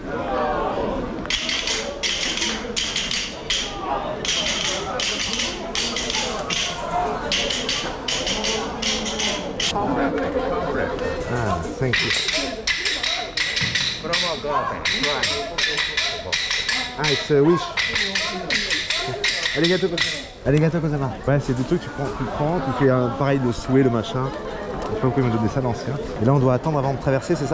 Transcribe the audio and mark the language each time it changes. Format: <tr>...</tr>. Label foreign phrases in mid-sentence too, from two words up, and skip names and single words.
<en>Ah, thank you. Ah, it's a wish.</en> <ja>ありがとうございます.</ja> <fr>Ouais, c'est des trucs que tu prends, tu fais pareil le souhait, le machin. Je sais pas pourquoi ils m'ont donné ça d'ancien. Et là on doit attendre avant de traverser, c'est ça?</fr>